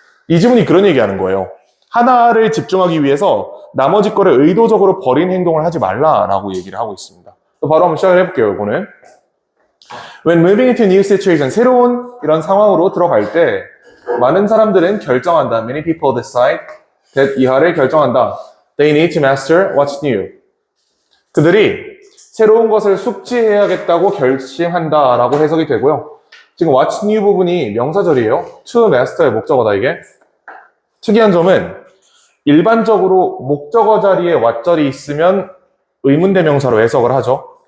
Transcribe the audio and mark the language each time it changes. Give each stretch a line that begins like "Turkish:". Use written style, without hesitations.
Korean: 이 지문이 그런 얘기 하는 거예요. 하나를 집중하기 위해서 나머지 거를 의도적으로 버린 행동을 하지 말라라고 얘기를 하고 있습니다. 바로 한번 시작을 해볼게요, 이거는.
English: When moving into a new situation,
Korean: 새로운 이런 상황으로 들어갈 때 많은 사람들은 결정한다.
English: Many people decide that
Korean: 이하를 결정한다.
English: They need to master what's new.
Korean: 그들이 새로운 것을 숙지해야겠다고 결심한다라고 해석이 되고요. 지금
English: what's new
Korean: 부분이 명사절이에요. to master의 목적어다, 이게. 특이한 점은 일반적으로 목적어 자리에 what절이 있으면 의문대명사로 해석을 하죠.